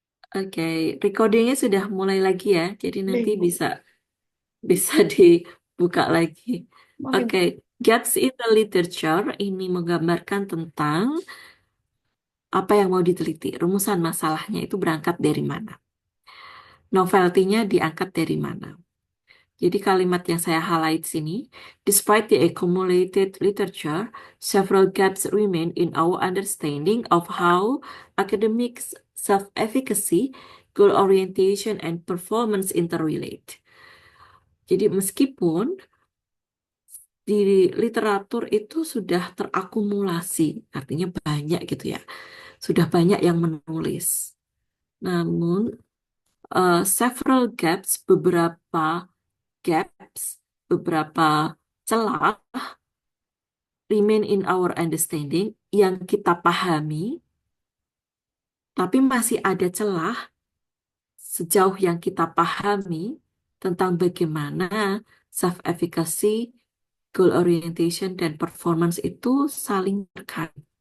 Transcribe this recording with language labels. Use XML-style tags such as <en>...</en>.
<id>Oke, recordingnya sudah mulai lagi ya. Jadi nanti bisa bisa dibuka lagi. Oke,</id> <en>gaps in the literature</en> <id>ini menggambarkan tentang apa yang mau diteliti. Rumusan masalahnya itu berangkat dari mana? Novelty-nya diangkat dari mana? Jadi kalimat yang saya highlight sini,</id> <en>despite the accumulated literature, several gaps remain in our understanding of how academics, self-efficacy, goal orientation, and performance interrelate.</en> <id>Jadi meskipun di literatur itu sudah terakumulasi, artinya banyak gitu ya, sudah banyak yang menulis. Namun,</id> <en>several gaps, gaps,</en> <id>beberapa celah</id> <en>remain in our understanding</en> <id>yang kita pahami, tapi masih ada celah sejauh yang kita pahami tentang bagaimana self-efficacy, goal orientation, dan performance itu saling terkait.</id>